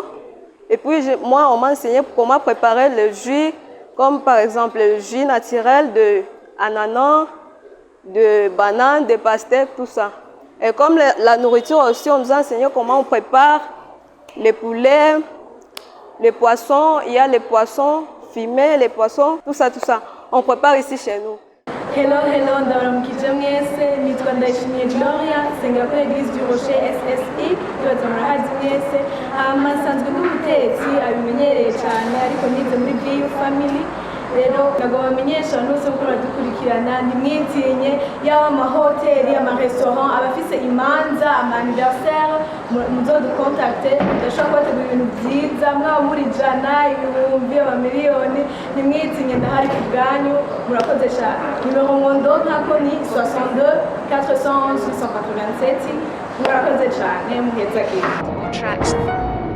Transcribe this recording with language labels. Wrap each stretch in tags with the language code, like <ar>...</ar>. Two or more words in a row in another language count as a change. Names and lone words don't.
<fr>Et puis, moi, on m'a enseigné comment préparer le jus, comme par exemple le jus naturel d'ananas, de banane, de pastèques, tout ça. Et comme la nourriture aussi, on nous a enseigné comment on prépare les poulets, Les poissons, il y a les poissons fumés, les poissons, tout ça, on prépare ici chez nous.</fr> <rn>Hello, ndabaramukije mwese, nitwa Ndayishimiye Gloria, nsengera kuri Eglise du Rocher SSI, yubatse murahazi mwese, hama nsanzwe n'umutetsi abimenyereye cyane ariko nize muri BU Family. Rero ntabwo bamenyesha n'uze gukora dukurikirana ntimwitinye yaba amahoteli amarestaurant abafise imanza ama-anniversaire muzodukontakte ndashobora kubategura ibintu byiza mwaba muri ijana ibihumbi amamiliyoni ntimwitinye ndahari ku bwanyu murakoze cyane nimero mwondonkako ni 62 411 687 murakoze cyane muheza gihe</rn>